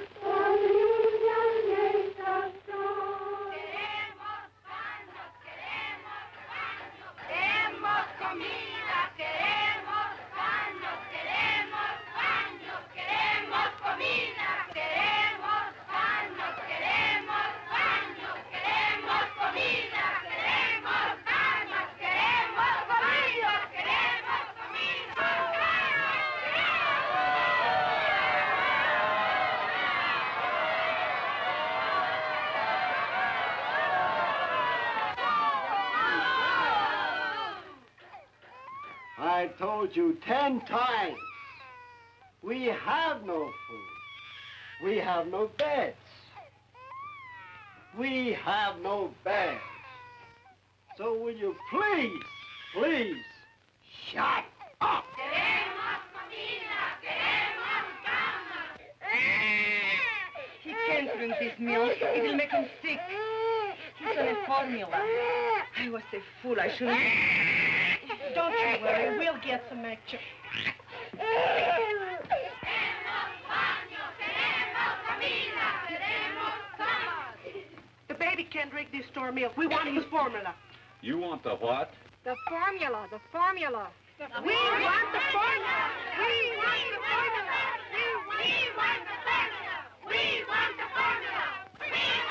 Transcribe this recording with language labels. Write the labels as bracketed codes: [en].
[en] For the union makes us strong. [es] Queremos baños, queremos baños. Queremos comida, queremos baños, queremos baños, queremos comida, queremos baños, queremos baños, queremos comida, queremos baños, queremos comida, queremos comida. [en] I told you 10 times. We have no food. We have no beds. We have no bags. So will you please, shut up? [es] Queremos comida, queremos baños. [en] He can't drink this milk. It'll make him sick. He's on a formula. I was a fool. I shouldn't... Don't you worry. We'll get some extra. [es] Queremos baños, queremos comida, queremos baños. [en] The baby can't drink this store milk. We want his formula. You want the what? The formula, the formula. We want the formula. We want the formula. We want the formula. We want the formula. We want the formula.